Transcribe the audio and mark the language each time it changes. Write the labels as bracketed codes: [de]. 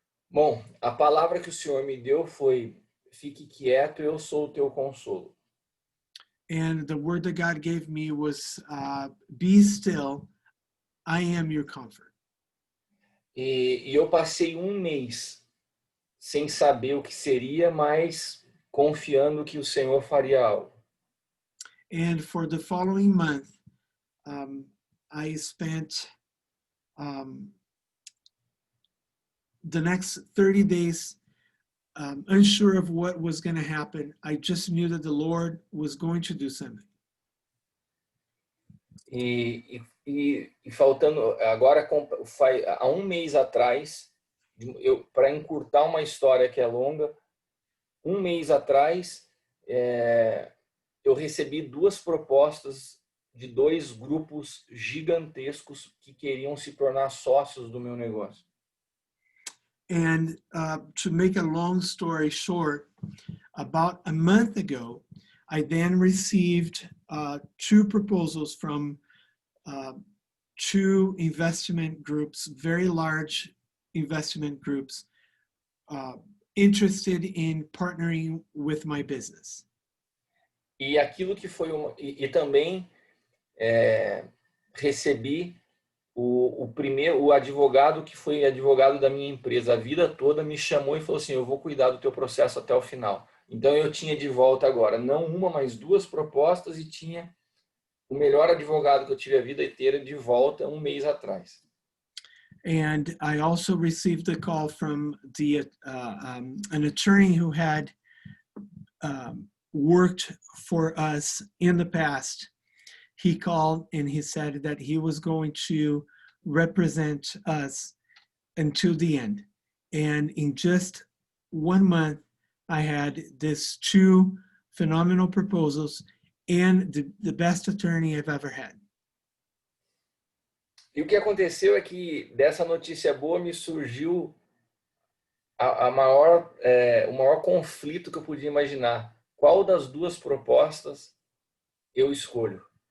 [pt] Bom, a palavra que o Senhor me deu foi: fique quieto, eu sou o teu consolo. [en] And the word that God gave me was, be still, I am your comfort. [pt] E eu passei um mês sem saber o que seria, mas confiando que o Senhor faria algo. [en] And for the following month, I spent the next 30 days unsure of what was going to happen. I just knew that the Lord was going to do something. [pt] E faltando agora, há um mês atrás, para encurtar uma história que é longa, um mês atrás eu recebi 2 propostas de 2 grupos gigantescos que queriam se tornar sócios do meu negócio. [en] And to make a long story short, about a month ago, I then received 2 proposals from 2 investment groups, very large investment groups, interested in partnering with my business. [pt] E aquilo que foi também recebi o advogado que foi advogado da minha empresa a vida toda, me chamou e falou assim: eu vou cuidar do teu processo até o final. Então eu tinha de volta agora não uma, mas 2 propostas, e tinha o melhor advogado que eu tive a vida inteira de volta um mês atrás. [en] And I also received a call from an attorney who had worked for us in the past. He called and he said that he was going to represent us until the end. And in just 1 month, I had these 2 phenomenal proposals and the best attorney I've ever had. [pt] E o que aconteceu é que dessa notícia boa me surgiu o maior conflito que eu podia imaginar. Qual das 2 propostas eu escolho?